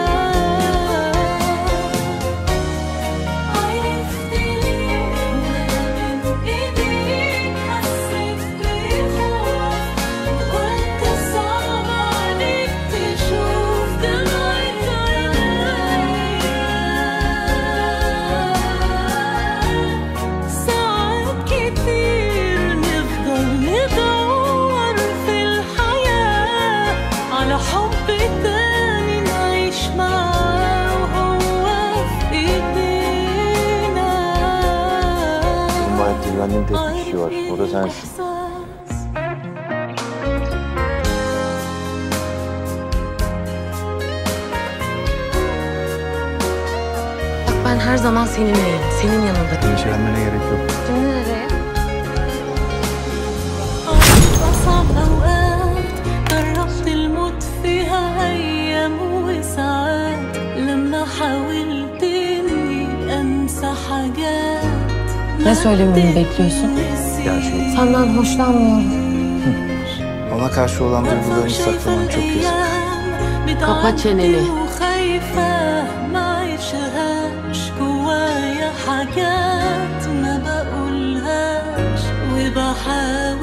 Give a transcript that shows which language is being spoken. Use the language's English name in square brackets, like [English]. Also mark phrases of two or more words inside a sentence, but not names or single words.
[Arabic] عرفت ليه وانا بين ايديك حسيت بخوف وقلت صعب عليك تشوف دمعة عنايا. ساعات كتير نفضل ندور في الحياة على حب تاني نعيش معاه وهو في ايدينا. [Turkish] Bizim bu hayatta güvendiğim tek bir kişi var. O da sensin. [Arabic] إحساس. [Turkish] Bak ben her zaman seninleyim. Senin yanındayım. Endişelenmene gerek yok. Şimdi nereye? [Arabic] أصعب أوقات جربت الموت فيها أيام وساعات لما حاولت إني أنسى حاجات. [Turkish] Ne söylememi bekliyorsun? Gerçeği. Senden hoşlanmıyorum. Ona karşı olan duygularını saklaman çok yazık. Kapa çeneni. [Arabic] وخايفة ما عيشهاش جوايا حاجات ما بقولهاش وبحاول